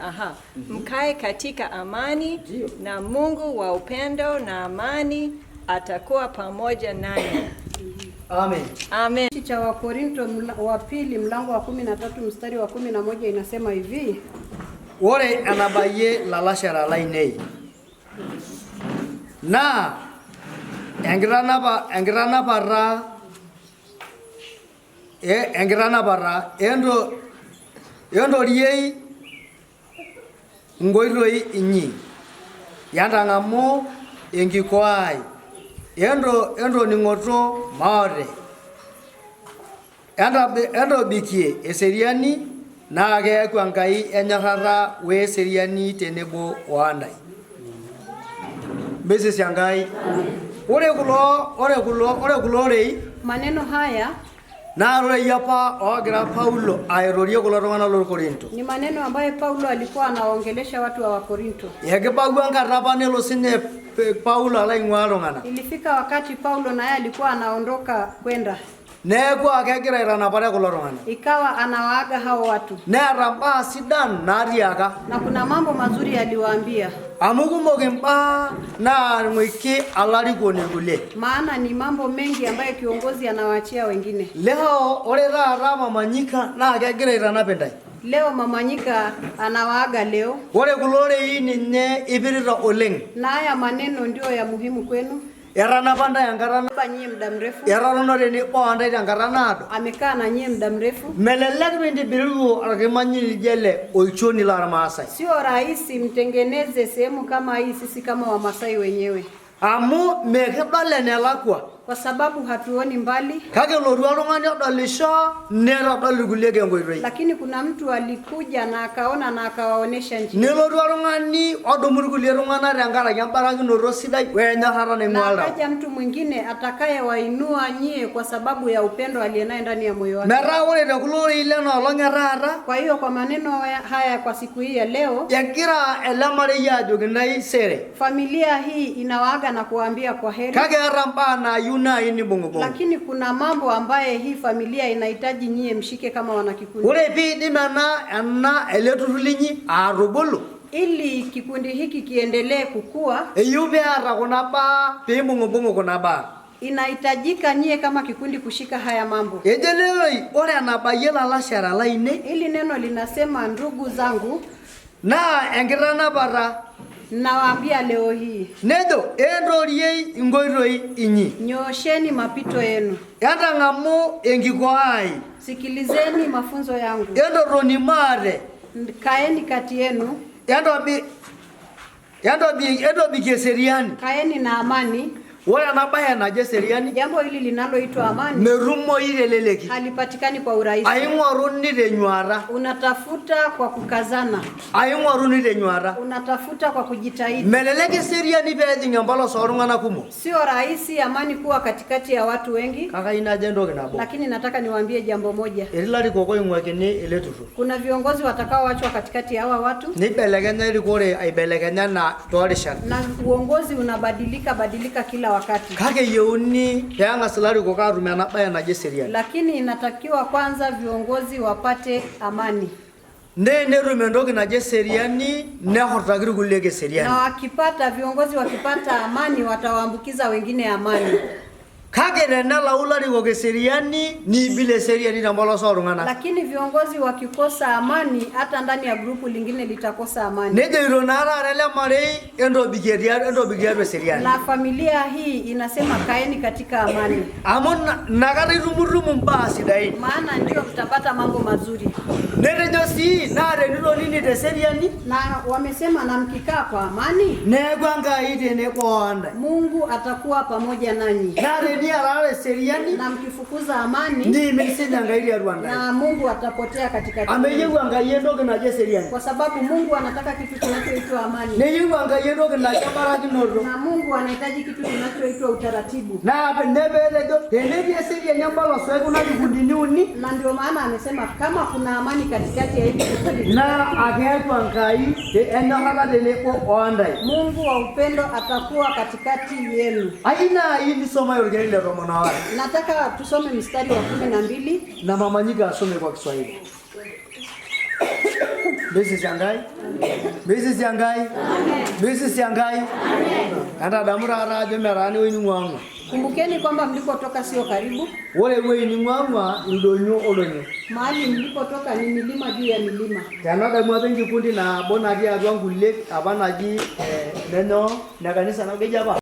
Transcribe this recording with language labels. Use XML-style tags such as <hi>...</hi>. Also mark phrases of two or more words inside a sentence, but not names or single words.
<sw>Mkae katika amani, na Mungu wa upendo na amani atakuwa pamoja nanyi. Amen. Amen. Cha Wakorinto wa pili mlango wa 13 mstari wa 11 inasema hivi.</sw> <mas>Wore anabaye lalashara lainei. na engiranapara endo riei ngoiroi inyi yandang'amu enkikoai endo ning'oto maote endo bikie eseriani naa keeku Enkai enyorrata weeseriani tenebo oandai. Mbese Enkai. Ore kulo rei</mas> <sw>maneno haya</sw> <mas>na rei apa ogira Paulo airorie kulo tung'anak lorkorinto.</mas> <sw>Ni maneno ambayo Paulo alikuwa anaongelesha watu wa Korinto.</sw> <mas>Ekibagua enkata apa nelo sinye Paulo alaing'ua iltung'anak.</mas> <sw>Ilifika wakati Paulo naye alikuwa anaondoka kwenda.</sw> <mas>Neeku akegira aitanapare kulo tung'anak.</mas> <sw>Ikawa anawaaga hao watu.</sw> <mas>Neeta mbaa sidan naatiaka.</mas> <sw>Na kuna mambo mazuri aliwaambia.</sw> <mas>Amu kumok imbaa naang'uiki alarikoni kulie.</mas> <sw>Maana ni mambo mengi ambayo kiongozi anawaachia wengine.</sw> <mas>Leo ore taata Mamanyika naa kegira aitanap intai.</mas> <sw>Leo Mamanyika anawaaga leo.</sw> <mas>Ore kulo rei ninye ipirita oleng.</mas> <sw>Na haya maneno ndio ya muhimu kwenu.</sw> <mas>Etanapa ntai enkata</mas> <sw>nyie muda mrefu.</sw> <mas>Etotona tenebo ntai tenkata naado.</mas> <sw>Amekaa na nyie muda mrefu.</sw> <mas>Melelek mintibiru orkimanyi lijele olchoni la Maasai.</mas> <sw>Sio rahisi mtengeneze sehemu kama hii sisi kama Wamasai wenyewe.</sw> <mas>Amu mekidol enelakwa.</mas> <sw>Kwa sababu hatuoni mbali.</sw> <mas>Kake loru oltung'ani odolisho netodol kulie kenkoitoi.</mas> <sw>Lakini kuna mtu alikuja na akaona na akawaonesha njia.</sw> <mas>Neloru oltung'ani odumu kulie tung'anak tenkaraki embarakinoto sidai wenyorrata naing'ua</mas> <sw>na akaja mtu mwingine atakayewainua nyie kwa sababu ya upendo alienaye ndani ya moyo wake.</sw> <mas>Metaa ore tekulo rei lena olong' etaata.</mas> <sw>Kwa hiyo kwa maneno haya kwa siku hii ya leo,</sw> <mas>egira ele marei ajoki ntaisere.</mas> <sw>Familia hii inawaaga na kuambia kwa heri.</sw> <mas>Kake eeta mbaa naayieu nai nibung'ubung'u.</mas> <sw>Lakini kuna mambo ambaye hii familia inahitaji nyie mshike kama wanakikundi.</sw> <mas>Ore piidim ena ele turrur linyi atubulu.</mas> <sw>Ili kikundi hiki kiendelee kukua.</sw> <mas>Eyieu peeta kuna baa piibung'ubung'u kuna baa.</mas> <sw>Inahitajika nyie kama kikundi kushika haya mambo.</sw> <mas>Ejeleloi ore enabayie lalashara laine.</mas> <sw>Ili neno linasema ndugu zangu.</sw> <mas>Naa enkitanapata.</mas> <sw>Nawaambia leo hii.</sw> <mas>Nejo endoriei ingoitoi inyi.</mas> <sw>Nyoosheni mapito yenu.</sw> <mas>Entang'amu enkikoai.</mas> <sw>Sikilizeni mafunzo yangu.</sw> <mas>Endotoni maate.</mas> <sw>Kaeni kati yenu.</sw> <mas>Entobikie eseriani.</mas> <sw>Kaeni na amani.</sw> <mas>Ore ena baye naje seriani.</mas> <sw>Jambo hili linaloitwa amani.</sw> <mas>Merumoyu teleleki.</mas> <sw>Halipatikani kwa urahisi.</sw> <mas>Aing'oruni tenyuata.</mas> <sw>Unatafuta kwa kukazana.</sw> <mas>Aing'oruni tenyuata.</mas> <sw>Unatafuta kwa kujitahidi.</sw> <mas>Melelek eseriani peejing' empolos oltung'anak kumok.</mas> <sw>Sio rahisi amani kuwa katikati ya watu wengi.</sw> <mas>Kake ina aje ntoki nabo.</mas> <sw>Lakini nataka niwaambie jambo moja.</sw> <mas>Etii ilarikok oing'uakini ele turrur.</mas> <sw>Kuna viongozi watakaoachwa katikati ya hawa watu.</sw> <mas>Nibelekenya erikore aibelekenyana toorishat.</mas> <sw>Na uongozi unabadilika kila wakati.</sw> <mas>Kake yeuni peang'as ilarikok aatum ena baye naje seriani.</mas> <sw>Lakini inatakiwa kwanza viongozi wapate amani.</sw> <mas>Netum entoki naje seriani nehortaki irkulie keseriani.</mas> <sw>Na viongozi wakipata amani watawaambukiza wengine amani.</sw> <mas>Kake tenelau ilarikok eseriani niibile eseriani tempolos oltung'anak.</mas> <sw>Lakini viongozi wakikosa amani hata ndani ya grupu lingine litakosa amani.</sw> <mas>Nejoito naa taata ele marei entobikie tiatua eseriani.</mas> <sw>Na familia hii inasema kaeni katika amani.</sw> <mas>Amu nakata itumutumu mbaa sidain.</mas> <sw>Maana ndio mtapata mambo mazuri.</sw> <mas>Netejo sii naa tenitonini teseriani.</mas> <sw>Na wamesema na mkikaa kwa amani.</sw> <mas>Neeku Enkai tenebo oandai.</mas> <sw>Mungu atakuwa pamoja nanyi.</sw> <mas>Niarare seriani.</mas> <sw>Na mkifukuza amani.</sw> <mas>Nimisija Enkai tiatua ndani.</mas> <sw>Na Mungu atapotea katikati.</sw> <mas>Ameyieu Enkai entoki naje seriani.</mas> <sw>Kwa sababu Mungu anataka kitu kinachoitwa amani.</sw> <mas>Neyieu Enkai entoki naje embarakinoto.</mas> <sw>Na Mungu anahitaji kitu kinachoitwa utaratibu.</sw> <mas>Na nepetejo tenetii eseriani empolos ekuna kikundini uni.</mas> <sw>Na ndio maana amesema kama kuna amani katikati ya hivi vikundi.</sw> <mas>Na akeeku Enkai enyorrata tenebo oandai.</mas> <sw>Mungu wa upendo atakuwa katikati yenu.</sw> <mas>Aina hii nisoma yorgeni le tomon aware.</mas> <sw>Nataka tusome mstari wa 12 na Mamanyika asome kwa Kiswahili.</sw> <mas>Mbese Enkai. Mbese Enkai. Mbese Enkai. Anda damura ara ajo merani wening'uang'u.</mas> <sw>Kumbukeni kwamba mlipotoka sio karibu. Wale wewe ni mwama ndonyo olonyo. Mahali mlipotoka ni milima juu ya milima. Kanada mwabengi kundi na bona dia adwangu lek abanaji neno na kanisa na geja ba.</sw>